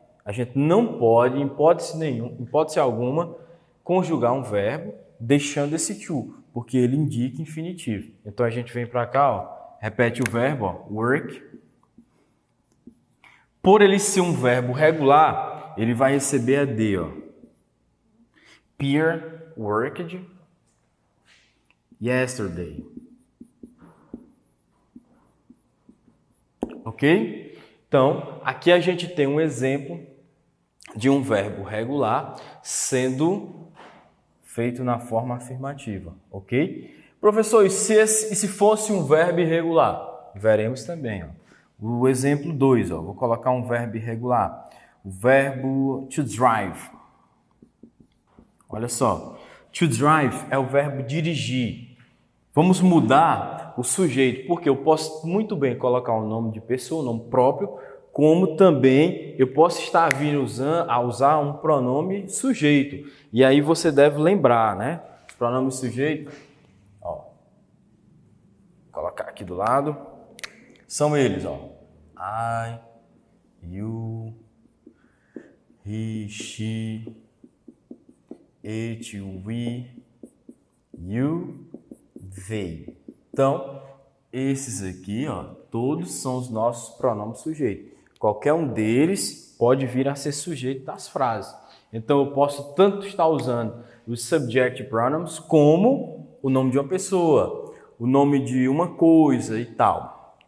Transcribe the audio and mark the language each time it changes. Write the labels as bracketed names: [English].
[Portuguese] A gente não pode, em hipótese alguma, conjugar um verbo deixando esse to, porque ele indica infinitivo. Então a gente vem para cá, ó, repete o verbo, ó, work. Por ele ser um verbo regular, ele vai receber a D, ó. [English] Pierre worked yesterday. [Portuguese] Ok? Então, aqui a gente tem um exemplo de um verbo regular sendo feito na forma afirmativa, ok? Professor, e se fosse um verbo irregular? Veremos também, ó. O exemplo 2, ó, vou colocar um verbo irregular. O verbo to drive. Olha só, to drive é o verbo dirigir. Vamos mudar o sujeito, porque eu posso muito bem colocar um nome de pessoa, um nome próprio, como também eu posso estar vindo a usar um pronome sujeito. E aí você deve lembrar, né? Os pronomes sujeito, ó, vou colocar aqui do lado, são eles, ó. [English] I, you, he, she, it, we, you, they. [Portuguese] Então, esses aqui, ó, todos são os nossos pronomes sujeitos. Qualquer um deles pode vir a ser sujeito das frases. Então, eu posso tanto estar usando os [English] subject pronouns [Portuguese] como o nome de uma pessoa, o nome de uma coisa e tal.